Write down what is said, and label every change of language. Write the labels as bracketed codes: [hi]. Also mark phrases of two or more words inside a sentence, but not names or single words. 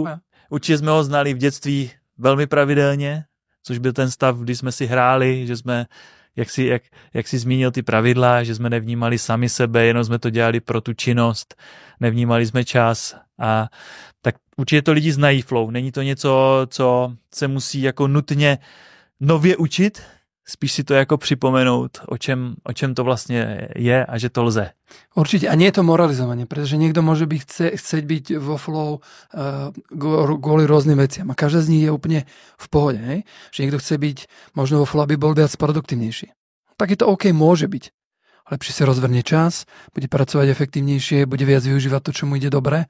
[cs] Určitě jsme ho znali v dětství velmi pravidelně, což byl ten stav, kdy jsme si hráli, že jsme, jak si zmínil ty pravidla, že jsme nevnímali sami sebe, jenom jsme to dělali pro tu činnost, nevnímali jsme čas a tak určitě to lidi znají flow. Není to něco, co se musí jako nutně nově učit, spíš si to jako připomenout, o čem to vlastně je a že to lze. [sk] Určite. A nie je to moralizovanie, pretože niekto môže chcieť byť vo flow kvôli rôznym veciam. A každá z nich je úplne v pohode. Hej? Že niekto chce byť možno vo flow, aby bol viac produktívnejší. Tak je to OK, môže byť. Lepšie si rozvrnie čas, bude pracovať efektívnejšie, bude viac využívať to, čo mu ide dobre.